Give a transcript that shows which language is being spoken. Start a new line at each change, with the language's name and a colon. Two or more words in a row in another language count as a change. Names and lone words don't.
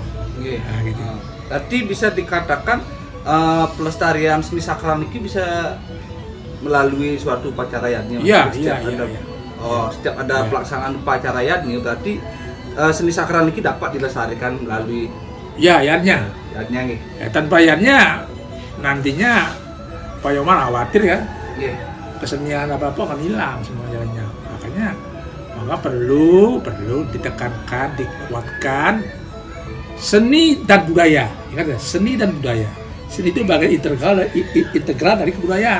Indonesian: Okay. Nah, gitu. Tadi bisa dikatakan pelestarian seni sakral ini bisa melalui suatu upacara yadnya. Iya. Setiap ada pelaksanaan upacara yadnya, berarti seni sakral ini dapat dilestarikan melalui yadnya. Yadnya nih. Tanpa yadnya nantinya Pak Nyoman khawatir kan, kesenian apa-apa akan hilang semua jalannya. Maka perlu ditekankan, dikuatkan seni dan budaya. Ingat ya, seni dan budaya. Seni itu bagian integral dari kebudayaan.